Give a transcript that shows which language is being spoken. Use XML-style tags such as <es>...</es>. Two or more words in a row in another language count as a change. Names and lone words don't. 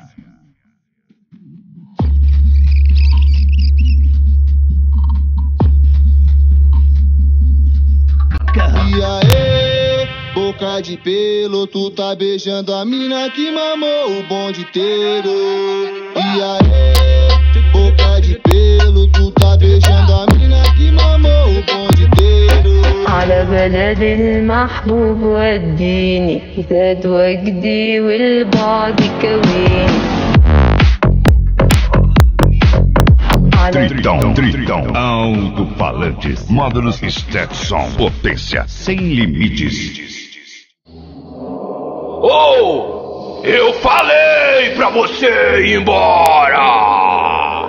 <pt>E aí, boca de pelo, tu tá beijando a mina que mamou o bonde inteiro. E aí, boca de pelo, tu tá beijando a mina que mamou o bonde inteiro.</pt> <ar>على بلد المحبوب وديني زاد وجدي والبعد كويني.</ar> <pt>Tritão, alto-falantes, módulos Stetson, potência sem limites. Oh, eu falei pra você ir embora.</pt>